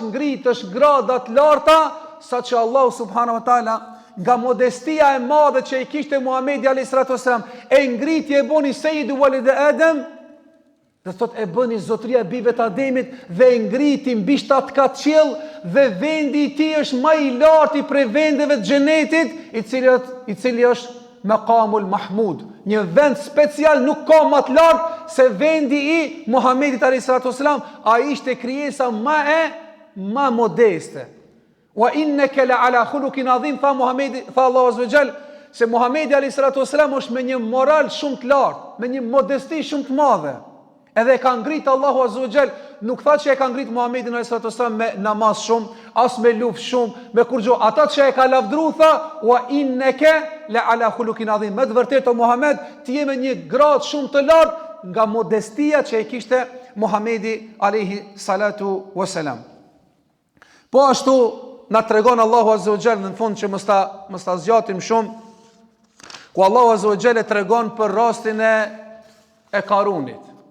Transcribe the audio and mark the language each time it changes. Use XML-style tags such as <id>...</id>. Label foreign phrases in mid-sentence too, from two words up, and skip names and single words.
<sq>ngritësh grada të larta, saqë Allahu</sq> <ar>سبحانه وتعالى</ar> <sq>nga modestia e madhe që i kishte Muhamedi</sq> <ar>عليه الصلاة والسلام,</ar> <sq>e ngritje e boni</sq> <ar>سيد ولد آدم,</ar> <sq>dhe thot e bëni zotëria e bijve të Ademit dhe e ngriti mbi 7 kat qiell, dhe vendi i tij është më i lartë prej vendeve të xhenetit, i cili është Maqamul Mahmud, një vend special, nuk ka më të lartë se vendi i Muhamedit</sq> <ar>عليه الصلاة والسلام.</ar> <sq>Ai ishte krijesa më modeste.</sq> <ar>وإنك لعلى خلق عظيم,</ar> <sq>tha Muhamedi, tha Allahu</sq> <ar>عز وجل,</ar> <sq>se Muhamedi</sq> <ar>عليه الصلاة والسلام</ar> <sq>është me një moral shumë të lartë, me një modesti shumë të madhe. Edhe e ka ngrit Allahu</sq> <ar>عز وجل,</ar> <sq>nuk tha që e ka ngrit Muhamedin</sq> <ar>عليه الصلاة والسلام</ar> <sq>me namaz shumë, as me luftë shumë, me kurrë. Ata që e ka lavdruar tha</sq> <ar>وإنك لعلى خلق عظيم.</ar> <sq>Me të vërtetë o Muhammed, ti je me një grad shumë të lartë nga modestia që e kishte Muhamedi</sq> <ar>عليه الصلاة والسلام.</ar> <sq>Po ashtu na tregon Allahu</sq> <ar>عز وجل</ar> <sq>në fund, që mos ta zgjatim shumë, ku Allahu</sq> <ar>عز وجل</ar> <sq>e tregon për rastin e Karunit.</sq>